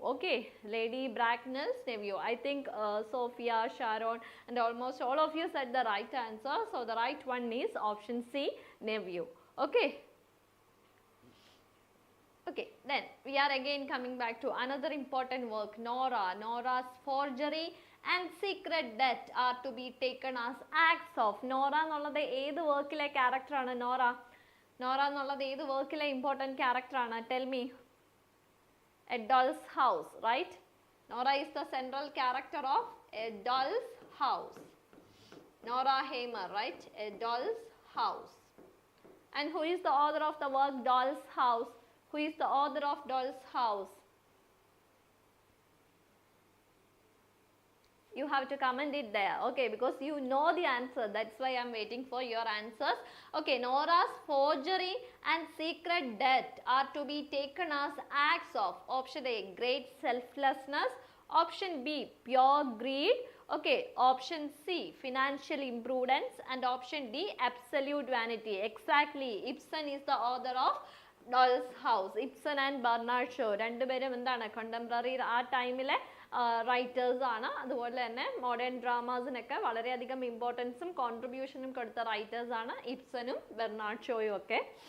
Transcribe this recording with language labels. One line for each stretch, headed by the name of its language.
English: Okay, Lady Bracknell's nephew. I think Sophia, Sharon and almost all of you said the right answer. So the right one is option C, nephew. Okay. Okay, then we are again coming back to another important work, Nora. Nora's forgery and secret debt are to be taken as acts of.
Malayalam: Nora എന്നുള്ളത് ഏത് വർക്കിലെ ക്യാരക്ടറാണ്? നോറ എന്നുള്ളത് ഏത് വർക്കിലെ important ക്യാരക്ടറാണ്?
English: Tell me. A doll's house, right? Nora is the central character of a doll's house. Nora Helmer, right? A doll's house. And who is the author of the work Doll's House? Who is the author of Doll's House? You have to comment it there, okay, because you know the answer. That's why I'm waiting for your answers. Okay, Nora's forgery and secret debt are to be taken as acts of. Option A, great selflessness. Option B, pure greed. Okay, option C, financial imprudence. And option D, absolute vanity. Exactly, Ibsen is the author of Doll's House.
Malayalam: Ibsen and Bernard Shaw രണ്ടുപേരും എന്താണ്, contemporary ആ ടൈമിലെ writers ആണ്. അതുപോലെ തന്നെ modern ഡ്രാമാസിനൊക്കെ വളരെയധികം ഇമ്പോർട്ടൻസും കോൺട്രിബ്യൂഷനും കൊടുത്ത writers ആണ് ഇബ്സനും Bernard ഷോയും ഒക്കെ.